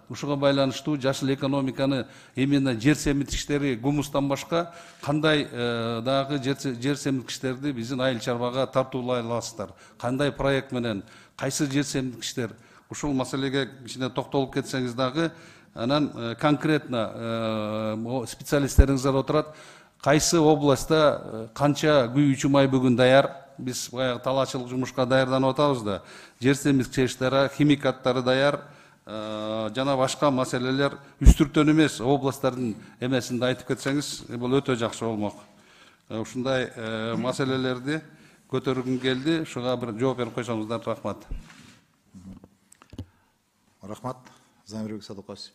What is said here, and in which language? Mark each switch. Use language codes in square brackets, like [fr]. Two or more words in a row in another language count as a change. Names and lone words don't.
[ky] Ушуга байланыштуу жашыл экономиканы именно жер семирткичтери гумустан башка кандай дагы жер семирткичтерди биздин айыл чарбага тартуулай аласыздар? Кандай проект менен, кайсы жер семирткичтер? Ушул маселеге кичине токтолуп кетсеңиз дагы, анан конкретно специалисттериңиздер отурат. Кайсы областта канча күйүүчү май бүгүн даяр? Биз баягы талаачылык жумушка даярданып атабыз да, жер semirtkичтери, химикаттары даяр, жана башка маселелер үстүртөн эмес, областтардын эмесинде айтып кетсеңиз, бул өтө жакшы болмок. Ушундай маселелерди көтөргүм келди, ушуга бир жооп берип койсоңуздар, рахмат. Рахмат, Замирбек Садыкович.